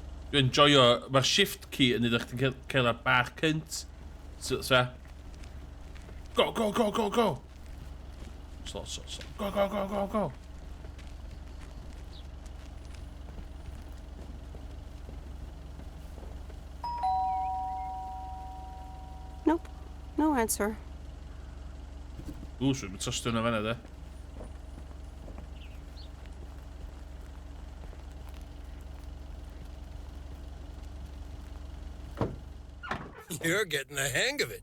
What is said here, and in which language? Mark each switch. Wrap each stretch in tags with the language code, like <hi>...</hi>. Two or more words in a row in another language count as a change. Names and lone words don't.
<cy>Dwi'n joio, mae'r</cy> <en>shift key</en> <cy>yn edrych chi'n cael y bar cynt.</cy> <en>So, go, go, go, go, go. So. Go, go, go, go, go. Nope. No answer. Ooh, so it's just doing a minute there. You're getting the hang of it.</en>